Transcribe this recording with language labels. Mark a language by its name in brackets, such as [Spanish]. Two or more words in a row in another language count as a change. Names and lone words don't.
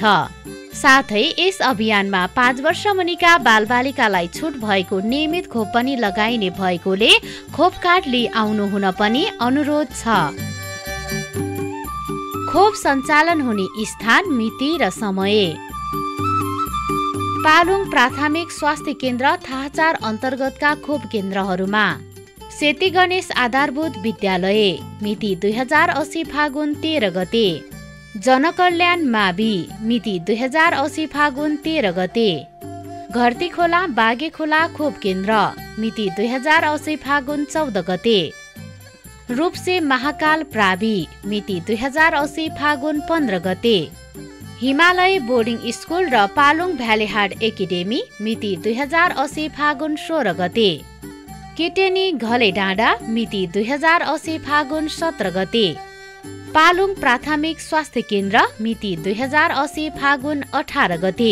[Nepali] साथै यस अभियानमा 5 वर्ष मुनिका बालबालिकालाई छुट भएको नियमित खोप पनि लगाइने भएकोले खोप कार्ड लिई आउनु हुन पनि अनुरोध छ। खोप सञ्चालन हुने स्थान, मिति र समय। पालुङ प्राथमिक स्वास्थ्य केन्द्र थाहा 4 अन्तर्गतका खोप केन्द्रहरूमा सेती गणेश आधारभूत विद्यालय मिति 2080 फागुन 13 गते, जनकल्याण मावि मिति 2080 फागुन 13 गते, घरती खोला बागे खोला खोप केन्द्र मिति 2080 फागुन 14 गते, रूपसे महाकाल प्रावि मिति 2080 फागुन 15 गते, हिमालय बोर्डिङ स्कुल र पालुङ भ्यालीहाट एकाडेमी मिति 2080 फागुन 16 गते, केटेनी घले डाँडा मिति 2080 फागुन 17 गते, पालुङ प्राथमिक स्वास्थ्य केन्द्र मिति 2080 फागुन 18 गते।